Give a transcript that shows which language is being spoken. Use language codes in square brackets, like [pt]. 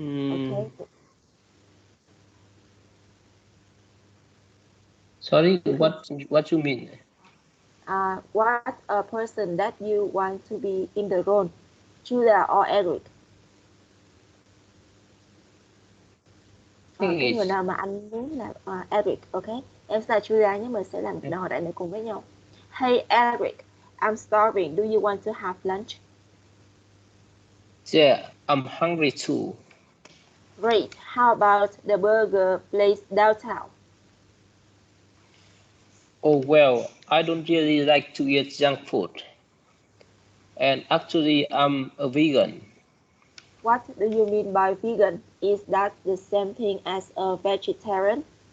[en] Okay. Sorry, Okay. what you mean? What a person that you want to be in the role, Julia or Eric? [vi] Cái người nào mà anh muốn là Eric, ok? Em sẽ là Julia nhưng mình sẽ làm họ đại này cùng với nhau. [en] Hey Eric, I'm starving. Do you want to have lunch? Yeah, I'm hungry too. Great. How about the burger place downtown? Oh well, I don't really like to eat junk food. And actually, I'm a vegan. What do you mean by vegan? Is that the same thing as a vegetarian?